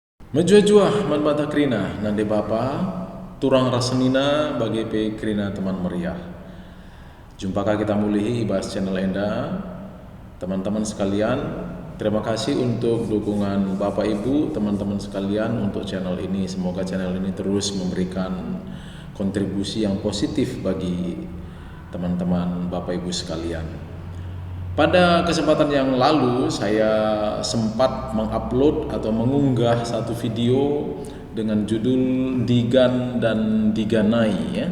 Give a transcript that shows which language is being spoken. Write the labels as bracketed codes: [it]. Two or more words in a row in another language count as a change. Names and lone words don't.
[btx] Menjua-jua man bata krina nande bapa turang rasenina bagi pe krina teman meriah. Jumpakah kita mulihi ibas channel Enda. [id] Teman-teman sekalian, terima kasih untuk dukungan Bapak Ibu, teman-teman sekalian untuk channel ini. Semoga channel ini terus memberikan kontribusi yang positif bagi teman-teman Bapak Ibu sekalian. Pada kesempatan yang lalu saya sempat mengupload atau mengunggah satu video dengan judul Digan dan Diganai ya.